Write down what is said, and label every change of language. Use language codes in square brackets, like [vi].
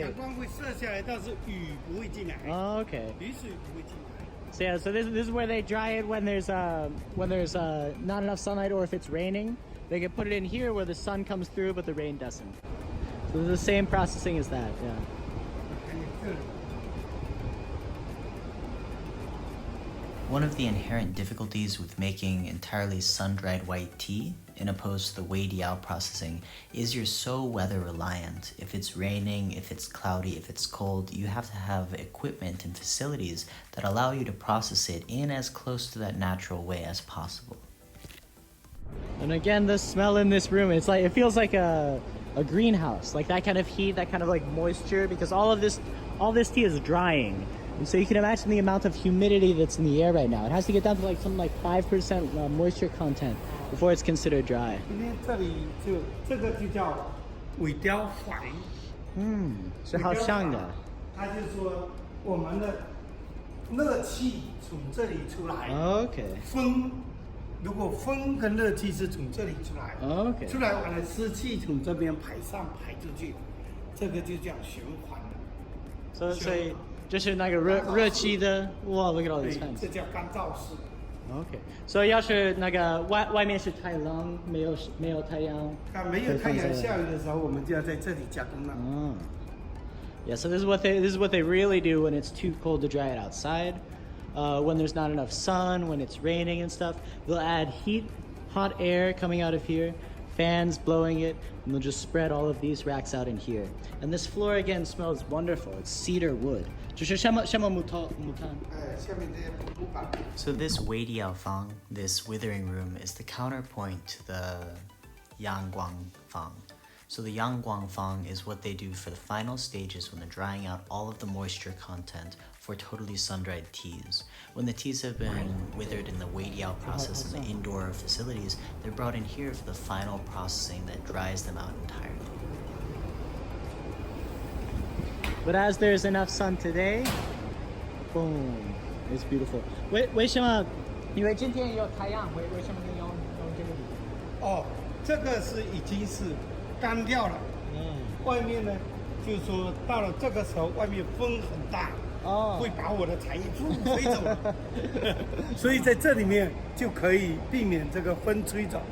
[zh] 阳光会射下来，但是雨不会进来。 [en] Okay. [zh] 雨水不会进来。 [en] So yeah, so this is where they dry it when there's not enough sunlight or if it's raining. They can put it in here where the sun comes through but the rain doesn't. So it's the same processing as that, yeah. One of the inherent difficulties with making entirely sun-dried white tea, in opposed to the Weidiao processing, is you're so weather reliant. If it's raining, if it's cloudy, if it's cold, you have to have equipment and facilities that allow you to process it in as close to that natural way as possible. And again, the smell in this room, it's like, it feels like a greenhouse, like that kind of heat, that kind of like moisture, because all this tea is drying. And so you can imagine the amount of humidity that's in the air right now. It has to get down to like something like 5% moisture content before it's considered dry. [zh] 今天这里这个就叫尾雕环。是好像的。它就是说我们的热气从这里出来。 [en] Okay. [zh] 风，如果风跟热气是从这里出来。 [en] Okay. [zh] 出来完了，湿气从这边排出去，这个就叫循环了。所以就是那个热气的，哇 ， [en] look at all these fans. [zh] 这叫干燥室。 [en] Okay. [zh] 所以要是那个外面是太冷，没有太阳。没有太阳下雨的时候，我们就要在这里加工了。 [en] Yeah, so this is what they really do when it's too cold to dry it outside. When there's not enough sun, when it's raining and stuff, they'll add hot air coming out of here, fans blowing it, and they'll just spread all of these racks out in here. And this floor again smells wonderful. It's cedar wood. [zh] 就是什么木炭？下面这些木板。 [en] So this Weidiao Fang, this withering room, is the counterpoint to the Yangguang Fang. So the Yangguang Fang is what they do for the final stages when they're drying out all of the moisture content for totally sun-dried teas. When the teas have been withered in the Weidiao process in the indoor facilities, they're brought in here for the final processing that dries them out entirely. But as there's enough sun today, boom, it's beautiful. [zh] 为什么？因为今天有太阳，为什么你用这个？哦，这个是已经是干掉了。外面呢，就是说到了这个时候，外面风很大，会把我的茶叶吹走了。所以在这里面就可以避免这个风吹走。